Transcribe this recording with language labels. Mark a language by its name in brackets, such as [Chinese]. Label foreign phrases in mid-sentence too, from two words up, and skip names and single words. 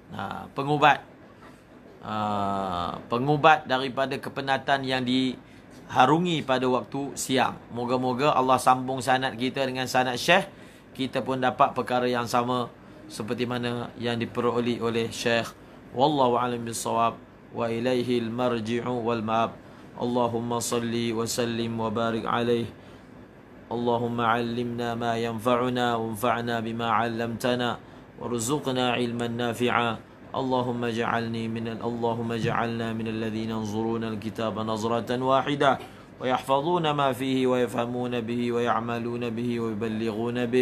[Malay] Pengubat daripada kepenatan yang diharungi pada waktu siang. Moga-moga Allah sambung sanad kita dengan sanad Syekh, kita pun dapat perkara yang sama seperti mana yang diperoleh oleh Syekh. [Arabic] والله أعلم بالصواب وإليه المرجع والمآب. اللهم صل وسلم وبارك عليه. اللهم علمنا ما ينفعنا وانفعنا بما علمتنا وارزقنا علما نافعا. اللهم اجعلنا من الذين ينظرون الكتاب نظرة واحدة ويحفظون ما فيه ويفهمون به ويعملون به ويبلغون به.